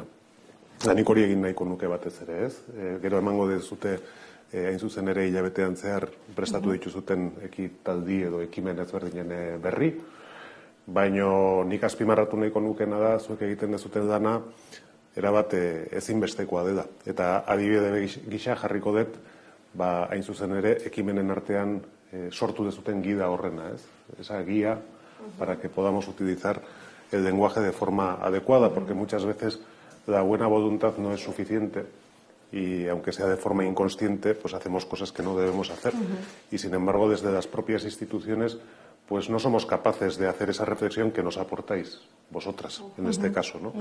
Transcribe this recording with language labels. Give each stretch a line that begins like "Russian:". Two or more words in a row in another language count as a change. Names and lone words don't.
Basque: Nik hori egin nahiko nuke batez ere, ez? Gero emango dezute, hain zuzen ere hilabetean zehar prestatu dituzuten ekitaldi edo ekimen ezberdinen berri, baina nik azpimarratu nahiko nukena da, zuek egiten dezuten dana, erabat ezinbestekoa dela. Eta adibide gisa jarriko dut, hain zuzen ere, ekimenen artean sortu dezuten gida horrena, ez?
Spanish: Esa guía para que podamos utilizar el lenguaje de forma adecuada, porque muchas veces la buena voluntad no es suficiente y aunque sea de forma inconsciente, pues hacemos cosas que no debemos hacer. Y sin embargo, desde las propias instituciones, pues no somos capaces de hacer esa reflexión que nos aportáis vosotras, en este caso, ¿no?